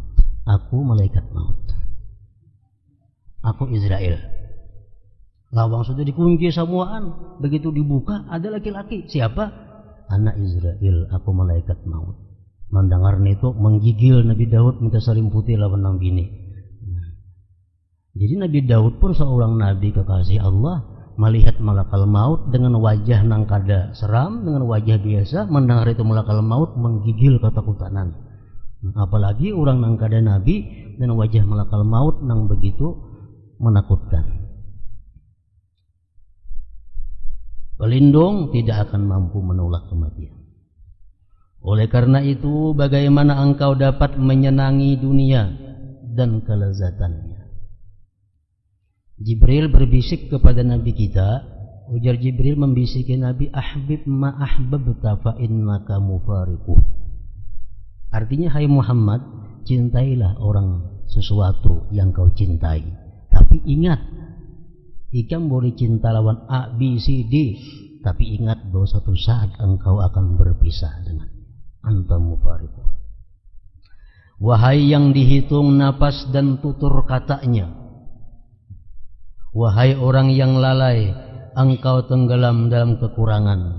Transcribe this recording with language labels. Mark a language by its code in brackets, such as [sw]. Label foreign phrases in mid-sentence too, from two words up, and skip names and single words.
[id] Aku malaikat maut. Aku Israel. [bjn] Lawang sudah dikunci semuaan. [id] Begitu dibuka ada laki-laki. Siapa? Anak Israel. Aku malaikat maut. [bjn] Mendengar itu menggigil Nabi Daud minta selimputi lawan nang bini. [id] Jadi Nabi Daud pun seorang nabi kekasih Allah, melihat malakal maut dengan wajah nang kada seram, dengan wajah biasa, mendengar itu malakal maut menggigil ketakutan. Apalagi orang nang kada nabi dan wajah malakal maut nang begitu menakutkan. Pelindung tidak akan mampu menolak kematian. Oleh karena itu, bagaimana engkau dapat menyenangi dunia dan kelezatannya? Jibril berbisik kepada Nabi kita. Ujar Jibril membisiki Nabi, [ar] أحبب ما أحببت فإنك مفارقه. [id] Artinya, hai Muhammad, cintailah orang sesuatu yang kau cintai. [bjn] Tapi ingat, ikam boleh cinta lawan A, B, C, D. [id] Tapi ingat bahwa suatu saat engkau akan berpisah dengan [ar] أنت مفارقه. [id] Wahai yang dihitung napas dan tutur katanya, wahai orang yang lalai, engkau tenggelam dalam kekurangan.